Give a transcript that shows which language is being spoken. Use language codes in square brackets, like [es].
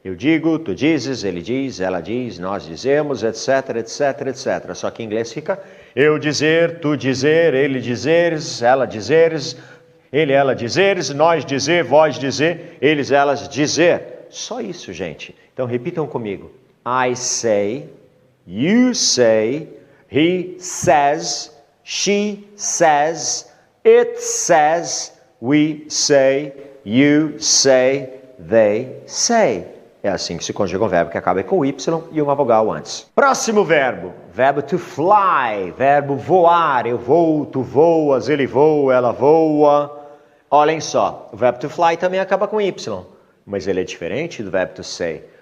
[pt] Eu digo, tu dizes, ele diz, ela diz, nós dizemos, etc, etc, etc. Só que em inglês fica eu dizer, tu dizer, ele dizeres, ela dizeres, ele, ela dizeres, nós dizer, vós dizer, eles, elas dizer. Só isso, gente. Então repitam comigo. [en] I say, you say, he says, she says, it says, we say, you say, they say. [pt] É assim que se conjuga um verbo que acaba com Y e uma vogal antes. Próximo verbo. Verbo to fly. Verbo voar. Eu vou, tu voas, ele voa, ela voa. Olhem só. O verbo to fly também acaba com Y. Mas ele é diferente do verbo to say.